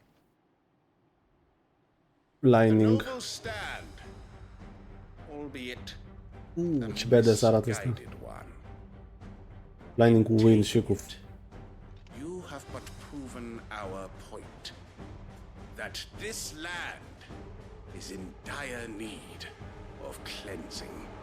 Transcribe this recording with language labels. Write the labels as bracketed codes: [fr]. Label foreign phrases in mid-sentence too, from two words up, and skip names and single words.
[en] Lightning. Noble stand. Albeit [ro] Ce badass arată asta. [en] misguided one. [ro] Lightning cu wind și cu... [en] You have but proven our point. That this land is in dire need of cleansing.